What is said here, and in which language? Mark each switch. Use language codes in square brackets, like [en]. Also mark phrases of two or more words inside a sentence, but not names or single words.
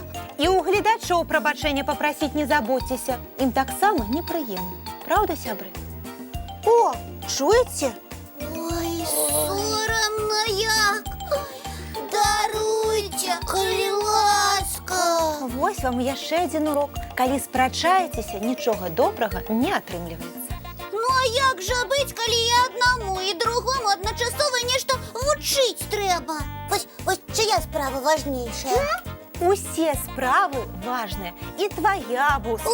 [uk] І у глядачів пробачення попросити не забудьтеся. Їм так само неприємно. Правда, сябри? О, чуєте? Ой, соромно. Ну як? Даруйте, коли ласка. [be] Вось вам яшчэ адзін урок. Калі спрачаецеся, нічога добрага не атрымліваецца. Ну а як жа быць, калі і аднаму, і другому адначасова нешта вучыць трэба? [uk] Ось чия справа важнейшая? [be] Усе справы важныя. І твая, Буслік,